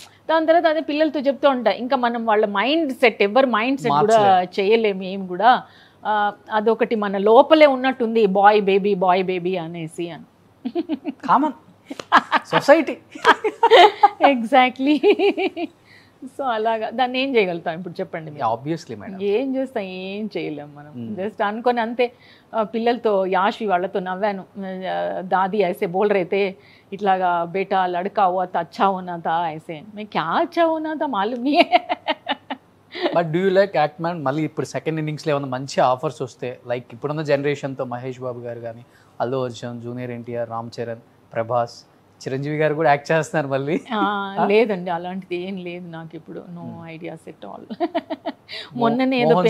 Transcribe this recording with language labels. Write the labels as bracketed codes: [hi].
[te] దాని తర్వాత అదే పిల్లలతో చెప్తూ ఉంటా, ఇంకా మనం వాళ్ళ మైండ్ సెట్ ఎవరి మైండ్ సెట్ కూడా చేయలేము ఏం కూడా. అదొకటి మన లోపలే ఉన్నట్టుంది బాయ్ బేబీ అనేసి అని. Common society. ఎగ్జాక్ట్లీ. సో అలాగా దాన్ని ఏం చేయగలుగుతాం ఇప్పుడు చెప్పండి. ఆబ్వియస్లీ మేడం ఏం చేస్తాం, ఏం చేయలేం మనం. జస్ట్ అనుకొని అంతే. పిల్లలతో యాష్వి వాళ్ళతో నవ్వాను, [hi] దాदी ऐसे बोल रहे थे [te] ఇట్లాగా [hi] బేటా లड़का हुआ था अच्छा होना था ऐसे. मैं क्या अच्छा होना था मालूम नहीं है. [en] But do you like act man? [te] మళ్ళీ ఇప్పుడు సెకండ్ ఇన్నింగ్స్లో ఏమైనా మంచి ఆఫర్స్ వస్తే, లైక్ ఇప్పుడున్న జనరేషన్తో మహేష్ బాబు గారు కానీ, అల్లు అర్జున్, జూనియర్ ఎన్టీఆర్, రామ్ చరణ్, ప్రభాస్, చిరంజీవి గారు కూడా యాక్ట్ చేస్తున్నారు మళ్ళీ. లేదండి అలాంటిది ఏం లేదు నాకు ఇప్పుడు. [en] No ideas at all. [te] మొన్ననే ఏదో